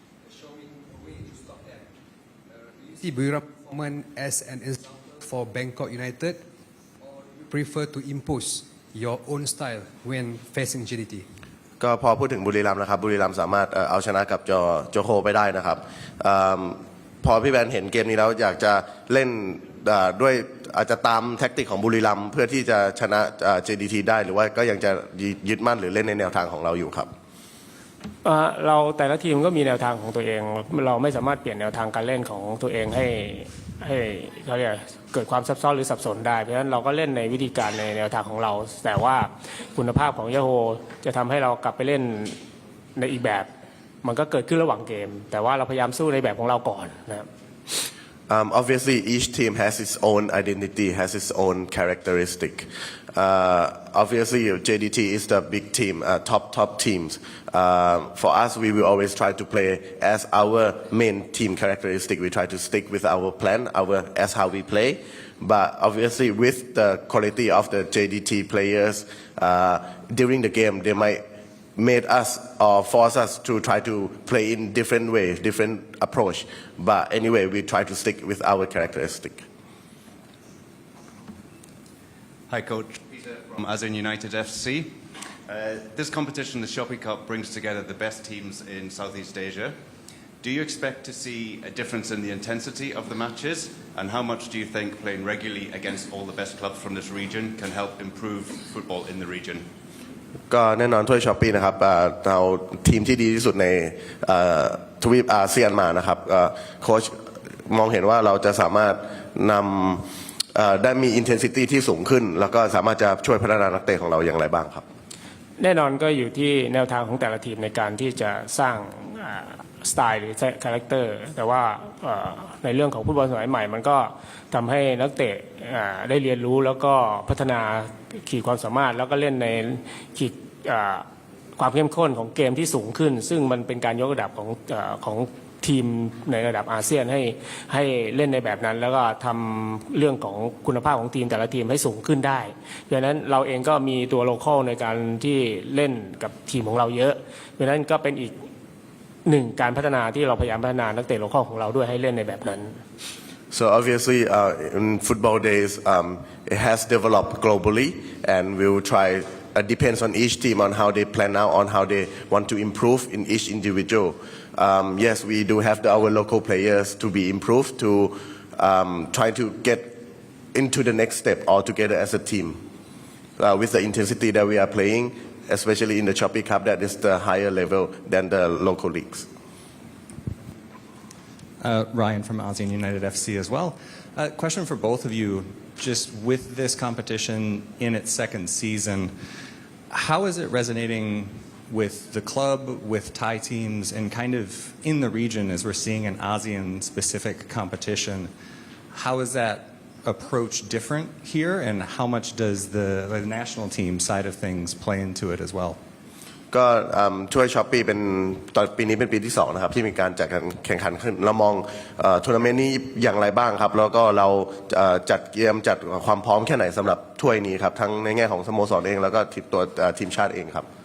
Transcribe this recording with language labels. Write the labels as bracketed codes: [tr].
[en] Showing a way to stop them. Do you see Buriram performance as an example for Bangkok United? prefer to impose your own style when facing JDT? [th] ก็พอพูดถึงบุรีรัมย์นะครับบุรีรัมย์สามารถเอาชนะกับโจโฮไปได้นะครับพอพี่แบนเห็นเกมนี้แล้วอยากจะเล่นด้วยอาจจะตามแท็กติกของบุรีรัมย์เพื่อที่จะชนะ JDT ได้หรือว่าก็ยังจะยึดมั่นหรือเล่นในแนวทางของเราอยู่ครับ เราแต่ละทีมก็มีแนวทางของตัวเองเราไม่สามารถเปลี่ยนแนวทางการเล่นของตัวเองให้เขาเรียกเกิดความซับซ้อนหรือสับสนได้เพราะฉะนั้นเราก็เล่นในวิธีการในแนวทางของเราแต่ว่าคุณภาพของยาโฮจะทำให้เรากลับไปเล่นในอีกแบบมันก็เกิดขึ้นระหว่างเกมแต่ว่าเราพยายามสู้ในแบบของเราก่อนนะครับ [en] Obviously, each team has its own identity, has its own characteristic. Obviously, JDT is the big team, top teams. For us, we will always try to play as our main team characteristic. We try to stick with our plan, as how we play. But obviously, with the quality of the JDT players during the game, they might made us or force us to try to play in different ways, different approach. But anyway, we try to stick with our characteristic. Hi, Coach. Peter from ASEAN United FC. This competition, the Shopee Cup, brings together the best teams in Southeast Asia. Do you expect to see a difference in the intensity of the matches? And how much do you think playing regularly against all the best clubs from this region can help improve football in the region? [th] ก็แน่นอนถ้วยช้อปปี้นะครับเราทีมที่ดีที่สุดในทวีปอาเซียนมานะครับโค้ชมองเห็นว่าเราจะสามารถนำได้มี intensity ที่สูงขึ้นแล้วก็สามารถจะช่วยพัฒนานักเตะของเราอย่างไรบ้างครับ แน่นอนก็อยู่ที่แนวทางของแต่ละทีมในการที่จะสร้างสไตล์หรือคาแรคเตอร์แต่ว่าในเรื่องของฟุตบอลสมัยใหม่มันก็ทำให้นักเตะได้เรียนรู้แล้วก็พัฒนาขีดความสามารถแล้วก็เล่นในขีด ความเข้มข้นของเกมที่สูงขึ้นซึ่งมันเป็นการยกระดับของทีมในระดับอาเซียนให้เล่นในแบบนั้นแล้วก็ทำเรื่องของคุณภาพของทีมแต่ละทีมให้สูงขึ้นได้ดังนั้นเราเองก็มีตัวโลคอลในการที่เล่นกับทีมของเราเยอะดังนั้นก็เป็นอีกหนึ่งการพัฒนาที่เราพยายามพัฒนานักเตะโลคอลของเราด้วยให้เล่นในแบบนั้น [en] So obviously, in football days, it has developed globally, and we will try. It depends on each team on how they plan out, on how they want to improve in each individual. Yes, we do have our local players to be improved to try to get into the next step altogether as a team. With the intensity that we are playing, especially in the Shopee Cup, that is the higher level than the local leagues. Ryan from ASEAN United FC as well. Question for both of you, just with this competition in its second season, how is it resonating with the club, with Thai teams, and kind of in the region as we're seeing an ASEAN-specific competition? How is that approach different here, and how much does the national team side of things play into it as well? [th] ก็ช่วยช้อปปี้เป็นตอนปีนี้เป็นปีที่2นะครับที่มีการจัดการแข่งขันขึ้นเรามองทัวร์นาเมนต์นี้อย่างไรบ้างครับแล้วก็เราจัดเกมจัดความพร้อมแค่ไหนสำหรับถ้วยนี้ครับทั้งในแง่ของสโมสรเองแล้วก็ตัวทีมชาติเองครับ